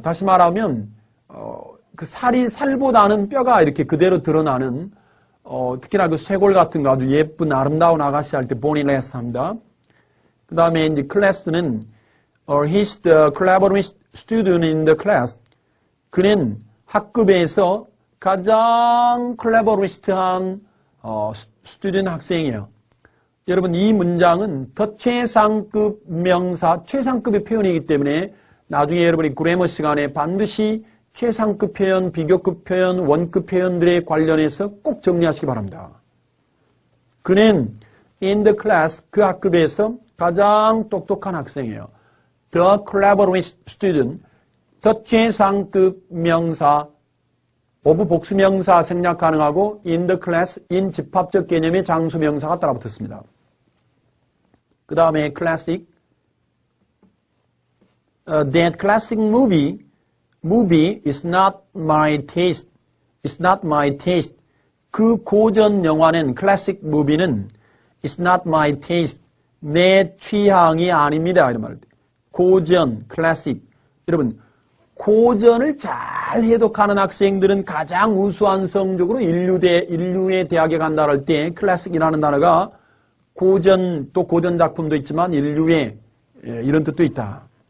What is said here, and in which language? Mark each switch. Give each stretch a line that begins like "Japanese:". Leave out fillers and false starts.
Korean: 다시 말하면 그 살보다는 뼈가 이렇게 그대로 드러나는 특히나 그 쇄골 같은 거 아주 예쁜 아름다운 아가씨 할 때 boneless 합니다. 그 다음에 이제 클래스는
English: he's the cleverest student in the class.
Korean: 그는 학급에서 가장 cleverest한 student 학생이에요. 여러분 이 문장은 더 최상급 명사, 최상급의 표현이기 때문에 나중에 여러분이 그래머 시간에 반드시 최상급 표현, 비교급 표현, 원급 표현들에 관련해서 꼭 정리하시기 바랍니다. 그는
English: in the class,
Korean: 그 학급에서 가장 똑똑한 학생이에요.
English: The cleverest student,
Korean: 더 최상급 명사, of 복수명사 생략 가능하고
English: in the class,
Korean: in 집합적 개념의 장수명사가 따라붙었습니다. 그 다음에
English: classic, that classic movie is not my taste. It's not my taste.
Korean: 그 고전 영화는
English: classic movie는 is not my taste.
Korean: 내 취향이 아닙니다. 이런 말을. 고전, classic. 여러분, 고전을 잘 해독하는 학생들은 가장 우수한 성적으로 인류의 대학에 간다 할 때 classic이라는 단어가 고전, 또 고전 작품도 있지만 인류의 이런 뜻도 있다.